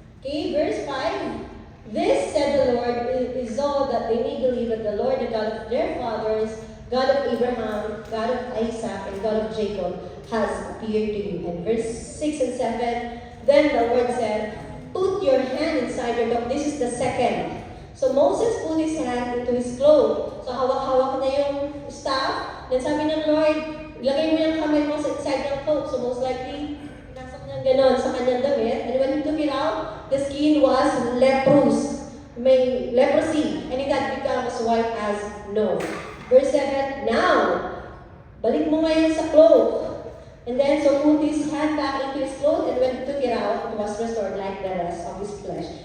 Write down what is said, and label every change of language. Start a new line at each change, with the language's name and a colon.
English: Okay, verse 5. This, said the Lord, is all that they may believe that the Lord, the God of their fathers, God of Abraham, God of Isaac, and God of Jacob, has appeared to you. And verse 6 and 7, then the Lord said, put your hand inside your cup. This is the second. So Moses put his hand into his cloak.
Filipino: So hawak-hawak na yung staff. Then sabi ng Lord, ilagay mo yung kamay mo sa inside ng cloak. So most likely, pinasok niya ganon sa kanyang damit.
English: And when he took it out, the skin was leprous.
Filipino: May leprosy.
English: And it had become as white as snow.
Filipino: Verse 7, now, balik mo ngayon sa cloak.
English: And then, so put his hand back into his cloak, and when he took it out, it was restored like the rest of his flesh.